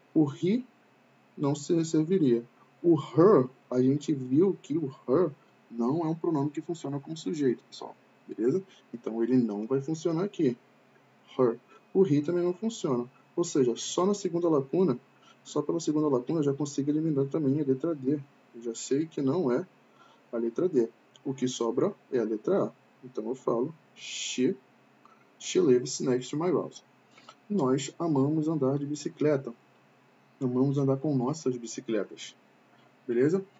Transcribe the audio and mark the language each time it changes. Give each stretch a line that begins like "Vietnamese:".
Portuguese: O he não serviria. O her, a gente viu que o her não é um pronome que funciona como sujeito, pessoal. Beleza? Então, ele não vai funcionar aqui. Her. O he também não funciona. Ou seja, só pela segunda lacuna, eu já consigo eliminar também a letra D. Eu já sei que não é a letra D. O que sobra é a letra A. Então eu falo
English: she lives next to my house.
Portuguese: Nós amamos andar de bicicleta. Amamos andar com nossas bicicletas. Beleza?